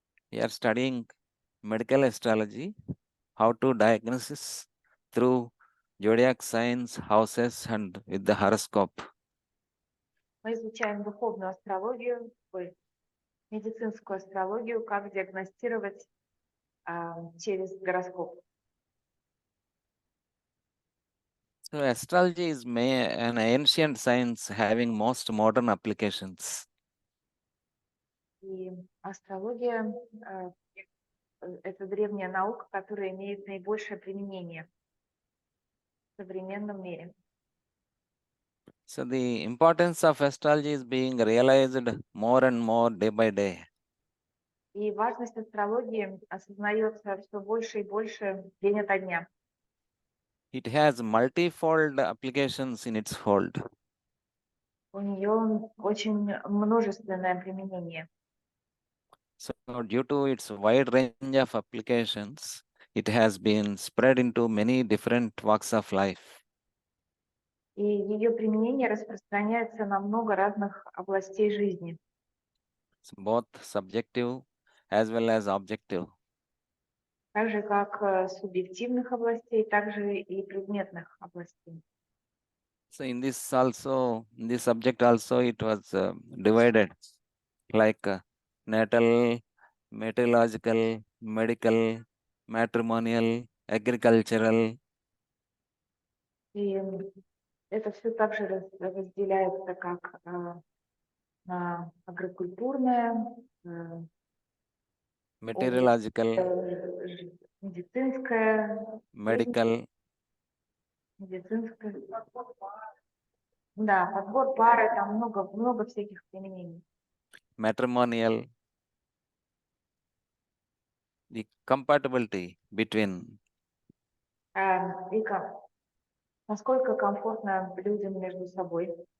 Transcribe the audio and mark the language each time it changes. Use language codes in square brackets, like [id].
[en] we are studying medical astrology, how to diagnosis through zodiac signs, houses, and with the horoscope. [ru] Мы изучаем духовную астрологию, медицинскую астрологию, как диагностировать через гороскоп. [en] So, astrology is an ancient science having most modern applications. [ru] И астрология это древняя наука, которая имеет наибольшее применение в современном мире. [en] So, the importance of astrology is being realized more and more day by day. [ru] И важность астрологии осознается все больше и больше день ото дня. [en] It has multifold applications in its fold. [ru] У нее очень множественное применение. [en] So, due to its wide range of applications, it has been spread into many different walks of life. [ru] И ее применение распространяется на много разных областей жизни. [en] It's both subjective as well as objective. [ru] Так же, как субъективных областей, также и предметных областей. [en] So, in this subject also, it was divided like natal, meteorological, medical, matrimonial, agricultural. [ru] И это все также разделяется как на агрокультурное, [en] Meteorological, [ru] медицинское, [en] medical, [ru] медицинское. Да, подбор пары, там много всяких применений. [en] matrimonial, the compatibility between [ru] И насколько комфортно людям между собой.